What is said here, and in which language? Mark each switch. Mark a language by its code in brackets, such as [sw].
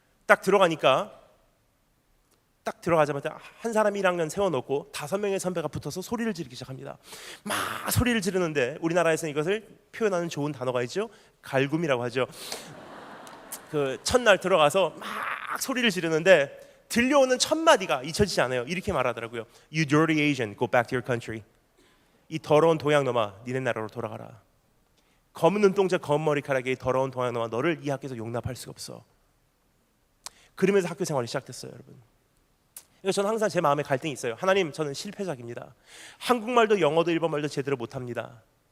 [ko] 딱 들어가자마자 한 사람이 1학년 세워놓고 5명의 선배가 붙어서 소리를 지르기 시작합니다. 막 소리를 지르는데 우리나라에서는 이것을 표현하는 좋은 단어가 있죠. 갈굼이라고 하죠. 그 첫날 들어가서 막 소리를 지르는데 들려오는 첫 마디가 잊혀지지 않아요. 이렇게 말하더라고요. [en] You dirty Asian, go back to your country. [ko] 이 더러운 동양놈아, 니네 나라로 돌아가라. 검은 눈동자, 검은 머리카락의 더러운 동양놈아, 너를 이 학교에서 용납할 수가 없어. 그러면서 학교 생활이 시작됐어요, 여러분. 그러니까 저는 항상 제 마음에 갈등이 있어요. 하나님, 저는 실패작입니다. 한국말도 영어도 일본말도 제대로 못합니다.